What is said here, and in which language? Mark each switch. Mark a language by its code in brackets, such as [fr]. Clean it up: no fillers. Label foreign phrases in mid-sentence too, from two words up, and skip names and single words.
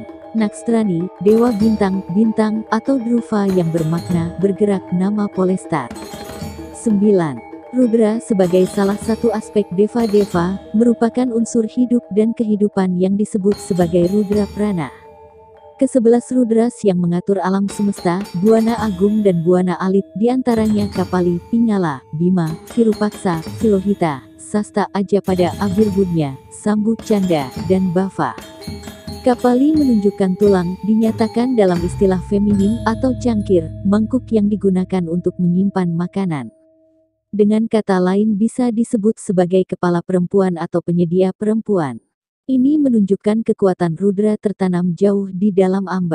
[id] Nakstrani, dewa bintang, bintang, atau Dhruva yang bermakna bergerak, nama Polestar. 9. Rudra sebagai salah satu aspek deva-deva, merupakan unsur hidup dan kehidupan yang disebut sebagai Rudra Prana. Ke-11 Rudras yang mengatur alam semesta, Buana Agung dan Buana Alit, diantaranya Kapali, Pingala, Bima, Virupaksa, Filohita, Sasta Ajapada, Abirbudnya, Sambu Canda, dan Bava. Kapali menunjukkan tulang, dinyatakan dalam istilah feminin atau cangkir, mangkuk yang digunakan untuk menyimpan makanan. Dengan kata lain bisa disebut sebagai kepala perempuan atau penyedia perempuan. Ini menunjukkan kekuatan Rudra tertanam jauh di dalam amba.